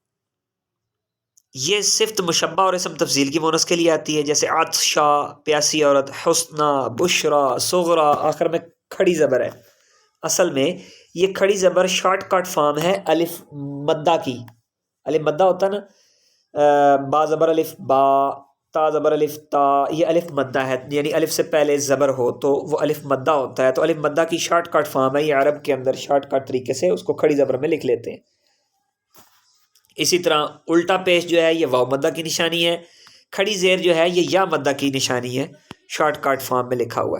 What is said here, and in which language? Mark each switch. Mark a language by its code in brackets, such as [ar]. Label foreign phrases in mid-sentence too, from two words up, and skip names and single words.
[ur] یہ صفت مشبہ اور اسم تفضیل کی مونس کے لیے آتی ہے. جیسے عطشہ پیاسی عورت، [ar] حسنہ بشرا صغرا، [ur] آخر میں کھڑی زبر ہے. اصل میں یہ کھڑی زبر [en] short cut form [ur] ہے الف مدہ کی. الف مدہ ہوتا ہے نا، با زبر الف با، تا زبر الف تا، یہ الف مدہ ہے. یعنی الف سے پہلے زبر ہو تو وہ الف مدہ ہوتا ہے. تو الف مدہ کی [en] short cut form [ur] ہے. یہ عرب کے اندر [en] short cut [ur] طریقے سے اس کو کھڑی زبر میں لکھ لیتے ہیں. اسی طرح الٹا پیش جو ہے یہ واو مدہ کی نشانی ہے. کھڑی زیر جو ہے یہ یا مدہ کی نشانی ہے، [en] short cut form [ur] میں لکھا ہوا ہے.